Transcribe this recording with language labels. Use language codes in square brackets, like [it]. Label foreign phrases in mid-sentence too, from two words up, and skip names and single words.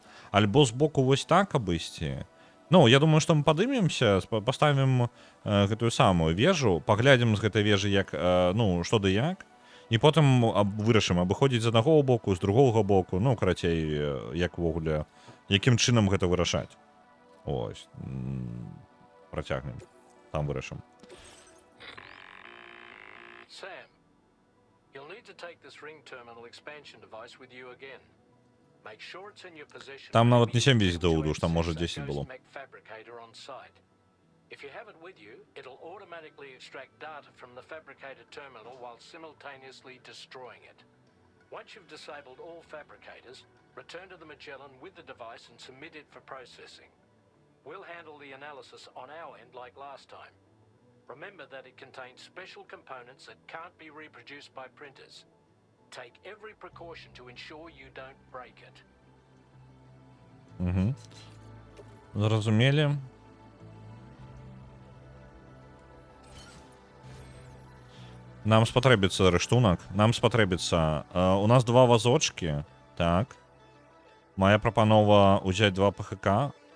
[be] Альбо з боку вось так абысці. Ну, я думаю, што мы падымемся, паставім гэтую самую вежу, паглядзім з гэтай вежы, як, ну, што ды як, і потым вырашым абыходзіць з аднаго боку, з другога боку, ну, карацей, як увогуле, якім чынам гэта вырашаць. Ось. Працягнем. Там вырашым. [en] Sam, you'll need to take this ring terminal expansion device with you again. Make sure it's in your possession. [be] Там нават не 7 візітаў, уж там може 10 было. [en] If you have it with you, it'll automatically extract data from the fabricator terminal while simultaneously destroying it. Once you've disabled all fabricators, return to the Magellan with the device and submit it for processing. We'll handle the analysis on our end like last time. Remember that it contains special components that can't be reproduced by printers. Take every precaution to ensure you don't break it. [be] Зразумелі. Нам спатрэбіцца рыштунак. Нам спатрэбіцца... У нас 2 вазочкі. Так. Моя прапанова ўзяць 2 ПХК.